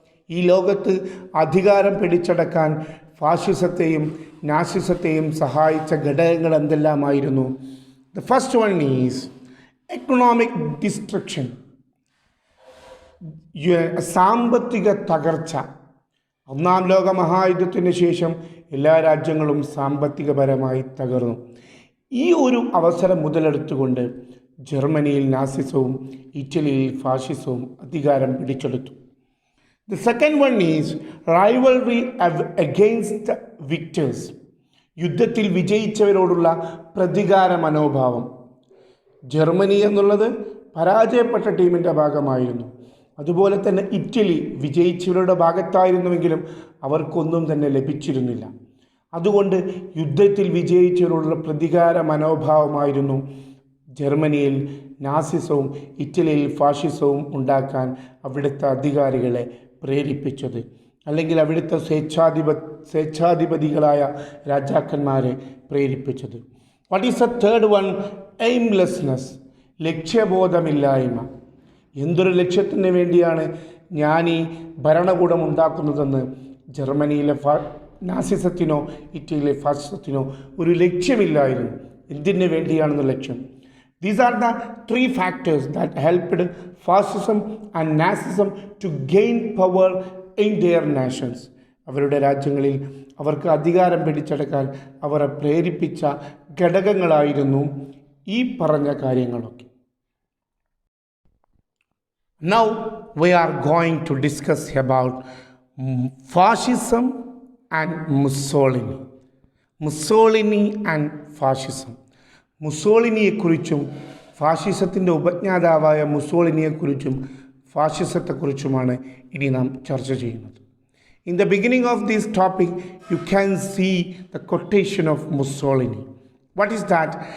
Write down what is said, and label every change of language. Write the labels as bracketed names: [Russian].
[Malayalam] ഈ ലോകത്ത് അധികാരം പിടിച്ചടക്കാൻ ഫാഷിസത്തെയും നാസിസത്തെയും സഹായിച്ച ഘടകങ്ങൾ എന്തെല്ലാമായിരുന്നു? [English] The first one is economic destruction. [Malayalam] സാമ്പത്തിക തകർച്ച. ഒന്നാം ലോക മഹായുദ്ധത്തിന് ശേഷം എല്ലാ രാജ്യങ്ങളും സാമ്പത്തികപരമായി തകർന്നു. ഈ ഒരു അവസരം മുതലെടുത്തുകൊണ്ട് ജർമ്മനിയിൽ നാസിസവും ഇറ്റലിയിൽ ഫാഷിസവും അധികാരം പിടിച്ചെടുത്തു. [English] The second one is rivalry against the victors. [Malayalam] യുദ്ധത്തിൽ വിജയിച്ചവരോടുള്ള പ്രതികാര മനോഭാവം. ജർമ്മനി എന്നുള്ളത് പരാജയപ്പെട്ട ടീമിൻ്റെ ഭാഗമായിരുന്നു. അതുപോലെ തന്നെ ഇറ്റലി വിജയിച്ചവരുടെ ഭാഗത്തായിരുന്നുവെങ്കിലും അവർക്കൊന്നും തന്നെ ലഭിച്ചിരുന്നില്ല. അതുകൊണ്ട് യുദ്ധത്തിൽ വിജയിച്ചവരോടുള്ള പ്രതികാര മനോഭാവമായിരുന്നു ജർമ്മനിയിൽ നാസിസവും ഇറ്റലിയിൽ ഫാഷിസവും ഉണ്ടാക്കാൻ അവിടുത്തെ അധികാരികളെ പ്രേരിപ്പിച്ചത്, അല്ലെങ്കിൽ അവിടുത്തെ സ്വേച്ഛാധിപതികളായ രാജാക്കന്മാരെ പ്രേരിപ്പിച്ചത്. [English] What is the third one? [Malayalam] എയിംലെസ്നെസ്, ലക്ഷ്യബോധമില്ലായ്മ. എന്തൊരു ലക്ഷ്യത്തിന് വേണ്ടിയാണ് ഞാൻ ഈ ഭരണകൂടം ഉണ്ടാക്കുന്നതെന്ന് ജർമ്മനിയിലെ നാസിസത്തിനോ ഇറ്റലിയിലെ ഫാഷിസത്തിനോ ഒരു ലക്ഷ്യമില്ലായിരുന്നു. എന്തിനു വേണ്ടിയാണെന്ന ലക്ഷ്യം. [English] These are the three factors that helped fascism and Nazism to gain power in their nations. [Malayalam] അവരുടെ രാജ്യങ്ങളിൽ അവർക്ക് അധികാരം പിടിച്ചെടുക്കാൻ അവരെ പ്രേരിപ്പിച്ച ഘടകങ്ങളായിരുന്നു ഈ പറഞ്ഞ കാര്യങ്ങളൊക്കെ. [English] Now we are going to discuss about fascism and Mussolini. Mussolini and fascism. [Malayalam] മുസോളിനിയെക്കുറിച്ചും ഫാഷിസത്തിൻ്റെ ഉപജ്ഞാതാവായ മുസോളിനിയെക്കുറിച്ചും ഫാഷിസത്തെക്കുറിച്ചുമാണ് ഇനി നാം ചർച്ച ചെയ്യുന്നത്. [English] In the beginning of this topic you can see the quotation of Mussolini. What is that?